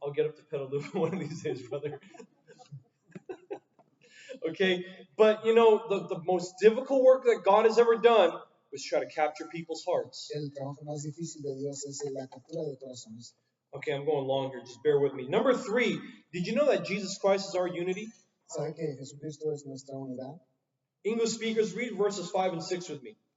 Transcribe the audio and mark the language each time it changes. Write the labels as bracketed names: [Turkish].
[English] I'll get up to Petaluma one of these days, brother. Okay, but the most difficult work that God has ever done was try to capture people's hearts. [Spanish] El trabajo más difícil de Dios es la captura de corazones. [English] Okay, I'm going long here, just bear with me. Number 3, did you know that Jesus Christ is our unity? [Spanish] ¿Sabe que Jesucristo es nuestra unidad? [English] English speakers, read verses 5 and 6 with me.